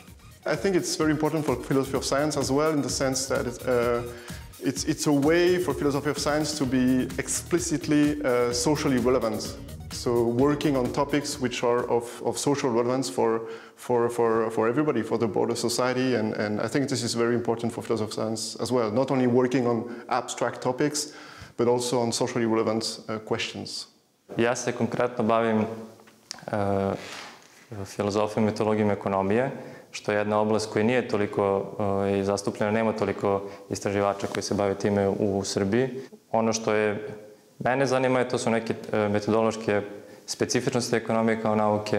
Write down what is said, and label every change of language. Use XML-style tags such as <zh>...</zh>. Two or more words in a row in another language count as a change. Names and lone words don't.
<en>I think it's very important for philosophy of science as well, in the sense that it's a way for philosophy of science to be explicitly socially relevant. So working on topics which are of social relevance for everybody, for the broader society, and I think this is very important for philosophy of science as well. Not only working on abstract topics, but also on socially relevant questions.</en> <sr>Ja se konkretno bavim filozofijom, metodologijom ekonomije, što je jedna oblast koja nije toliko zastupljena, nema toliko istraživača koji se bave time u Srbiji. Ono što je mene zanima to su neke metodološke specifičnosti ekonomije kao nauke.</sr>